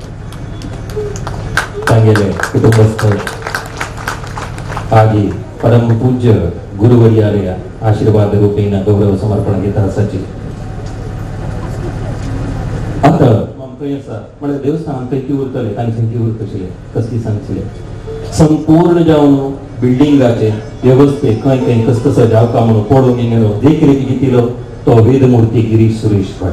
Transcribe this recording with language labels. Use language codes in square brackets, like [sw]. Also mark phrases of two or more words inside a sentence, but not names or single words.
[kok] तांगेले कुटुंबस्थ आजी परम पूज्य गुरुवर्यालय आशीर्वाद रूपेण गौरव समर्पण घेता आसाची. आता खंय आसा म्हळ्यार देवस्थानान खंयची उरतले तांणी खंयची उरतशिले कसली सांगशिले संपूर्ण जावन बिल्डिंगाचे व्यवस्थे खंय खंय कस कसो जावका म्हणून पळोवन येयलो देखरेख घेतिलो तो वेदमूर्ती गिरीश सुरेश भट.